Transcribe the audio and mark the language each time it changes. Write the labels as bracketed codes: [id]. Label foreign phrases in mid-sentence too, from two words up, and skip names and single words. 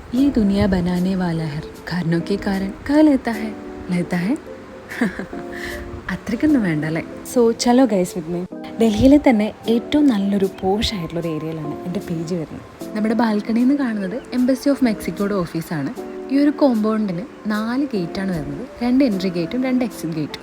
[hi] ये दुनिया बनाने वाला है कारणों के कारण कह लेता है [ml] അത്രയ്ക്കൊന്നും വേണ്ട അല്ലേ. [en] so chalo guys with me. [ml] ഡൽഹിയിലെ തന്നെ ഏറ്റവും നല്ലൊരു പോഷ് ആയിട്ടുള്ളൊരു ഏരിയയിലാണ് എൻ്റെ പേജ് വരുന്നത്. നമ്മുടെ ബാൽക്കണിയിൽ നിന്ന് കാണുന്നത് [en] Embassy of Mexico [ml] ഓഫീസാണ്. ഈ ഒരു കോമ്പൗണ്ടിന് 4 ഗേറ്റാണ് വരുന്നത്. 2 [en] entry gate [ml] 2 [en] exit gate.